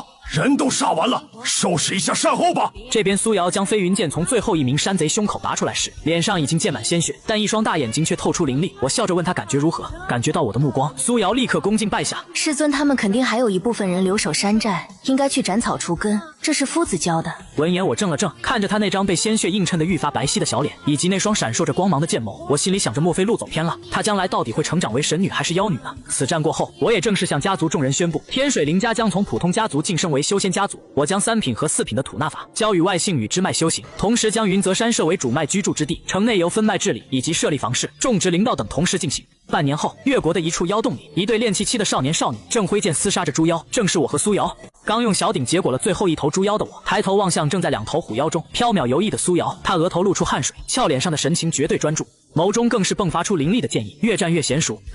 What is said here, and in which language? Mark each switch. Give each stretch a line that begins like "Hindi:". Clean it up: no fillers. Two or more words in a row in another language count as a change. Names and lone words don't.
Chinese: 人都殺完了，收拾一下善後吧。” 這邊蘇瑤將飛雲劍從最後一名山賊胸口拔出來時，臉上已經濺滿鮮血，但一雙大眼睛卻透出凌厲。我笑着問他感覺如何，感覺到我的目光，蘇瑤立刻恭敬拜下。师尊他們肯定還有一部分人留守山寨，應該去斬草除根，這是夫子教的。聞言，我怔了怔，看着他那張被鮮血映襯得愈發白皙的小臉，以及那双閃烁着光芒的劍眸，我心裡想着，莫非路走偏了？她将来到底会成长为神女還是妖女呢？此战过後，我也正式向家族众人宣布，天水林家将从普通家族晋升为修仙家族。我将3品和4品的吐纳法交予外姓与支脉修行，同时将云泽山设为主脉居住之地，城内由分脉治理以及设立房市、種植灵道等同時進行。半年後，越國的一處妖洞裡，一對練氣期的少年少女正揮劍廝殺着豬妖，正是我和蘇瑤。剛用小鼎結果了最後一頭豬妖的我，抬頭望向正在2頭虎妖中飄渺游弋的蘇瑤，她額頭露出汗水，俏臉上的神情絕對專注，眸中更是迸發出凌厲的劍意，越戰越嫻熟。